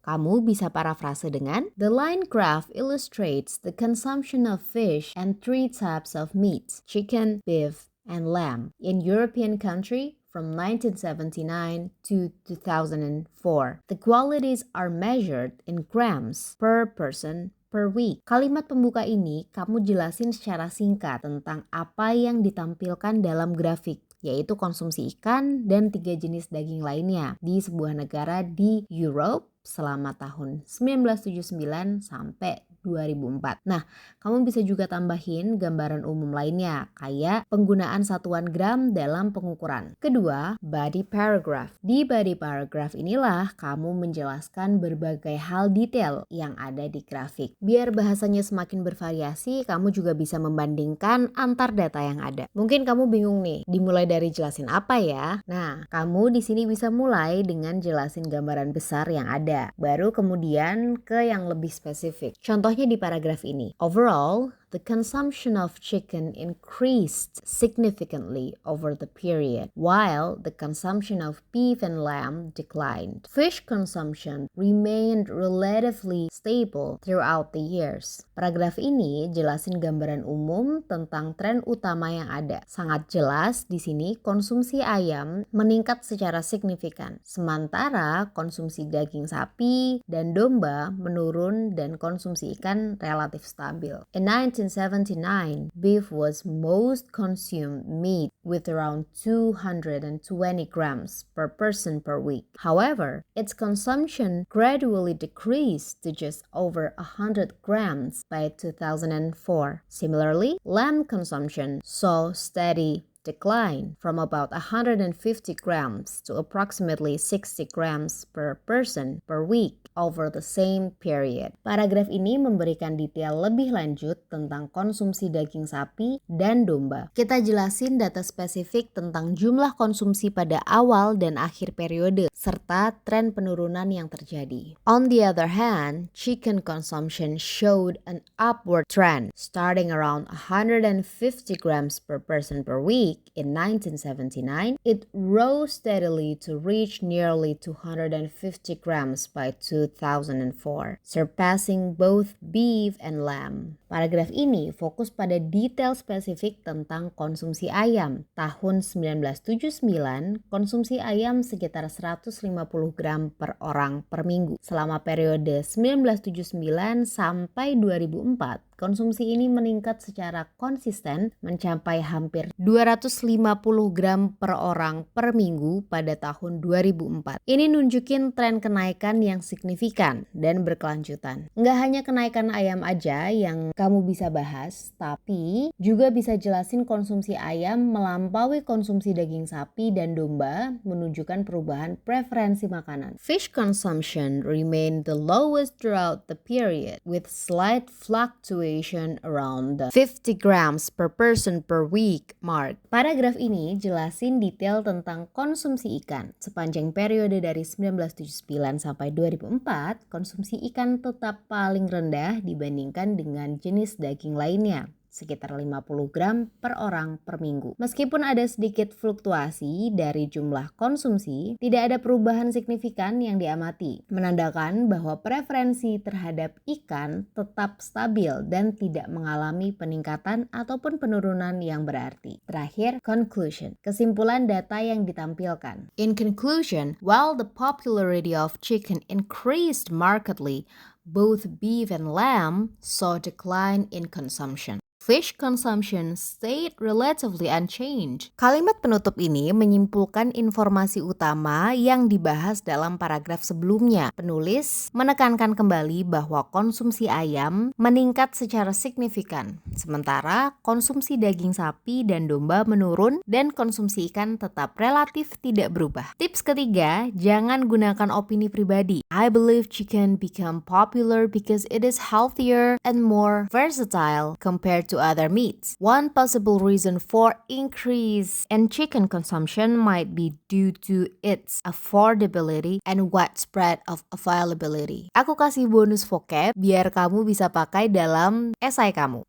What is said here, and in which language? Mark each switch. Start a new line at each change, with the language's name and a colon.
Indonesian: Kamu bisa parafrase dengan,
English: the line graph illustrates the consumption of fish and 3 types of meat, chicken, beef, and lamb in European country from 1979 to 2004. The quantities are measured in grams per person per week.
Indonesian: Kalimat pembuka ini kamu jelasin secara singkat tentang apa yang ditampilkan dalam grafik, yaitu konsumsi ikan dan 3 jenis daging lainnya di sebuah negara di Europe selama tahun 1979 sampai 2004. Nah, kamu bisa juga tambahin gambaran umum lainnya, kayak penggunaan satuan gram dalam pengukuran. Kedua, body paragraph. Di body paragraph inilah kamu menjelaskan berbagai hal detail yang ada di grafik. Biar bahasanya semakin bervariasi, kamu juga bisa membandingkan antar data yang ada. Mungkin kamu bingung nih, dimulai dari jelasin apa ya? Nah, kamu di sini bisa mulai dengan jelasin gambaran besar yang ada, baru kemudian ke yang lebih spesifik. Contohnya di paragraf ini.
English: Overall, the consumption of chicken increased significantly over the period, while the consumption of beef and lamb declined. Fish consumption remained relatively stable throughout the years.
Indonesian: Paragraf ini jelasin gambaran umum tentang tren utama yang ada. Sangat jelas di sini konsumsi ayam meningkat secara signifikan, sementara konsumsi daging sapi dan domba menurun dan konsumsi ikan relatif stabil.
English: In 1979, beef was most consumed meat with around 220 grams per person per week. However, its consumption gradually decreased to just over 100 grams by 2004. Similarly, lamb consumption saw steady decline from about 150 grams to approximately 60 grams per person per week over the same period.
Indonesian: Paragraf ini memberikan detail lebih lanjut tentang konsumsi daging sapi dan domba. Kita jelasin data spesifik tentang jumlah konsumsi pada awal dan akhir periode, serta tren penurunan yang terjadi. On the other hand, chicken consumption showed an upward trend, starting around 150 grams per person per week in 1979. It rose steadily to reach nearly 250 grams by 2004, surpassing both beef and lamb. Paragraf ini fokus pada detail spesifik tentang konsumsi ayam. Tahun 1979, konsumsi ayam sekitar 150 gram per orang per minggu. Selama periode 1979 sampai 2004, konsumsi ini meningkat secara konsisten mencapai hampir 250 gram per orang per minggu pada tahun 2004. Ini nunjukin tren kenaikan yang signifikan dan berkelanjutan. Nggak hanya kenaikan ayam aja yang kamu bisa bahas, tapi juga bisa jelasin konsumsi ayam melampaui konsumsi daging sapi dan domba, menunjukkan perubahan preferensi makanan.
English: Fish consumption remained the lowest throughout the period, with slight fluctuation around the 50 grams per person per week mark.
Indonesian: Paragraf ini jelasin detail tentang konsumsi ikan. Sepanjang periode dari 1979 sampai 2004, konsumsi ikan tetap paling rendah dibandingkan dengan jenis daging lainnya. sekitar 50 gram per orang per minggu. Meskipun ada sedikit fluktuasi dari jumlah konsumsi, tidak ada perubahan signifikan yang diamati, menandakan bahwa preferensi terhadap ikan tetap stabil dan tidak mengalami peningkatan ataupun penurunan yang berarti. Terakhir, conclusion. Kesimpulan data yang ditampilkan.
English: In conclusion, while the popularity of chicken increased markedly, both beef and lamb saw a decline in consumption. Fish consumption stayed relatively unchanged.
Indonesian: Kalimat penutup ini menyimpulkan informasi utama yang dibahas dalam paragraf sebelumnya. Penulis menekankan kembali bahwa konsumsi ayam meningkat secara signifikan, sementara konsumsi daging sapi dan domba menurun dan konsumsi ikan tetap relatif tidak berubah. Tips ketiga, jangan gunakan opini pribadi.
English: I believe chicken become popular because it is healthier and more versatile compared to other meats. One possible reason for increase in chicken consumption might be due to its affordability and widespread of availability.
Indonesian: Aku kasih bonus vocab biar kamu bisa pakai dalam esai kamu.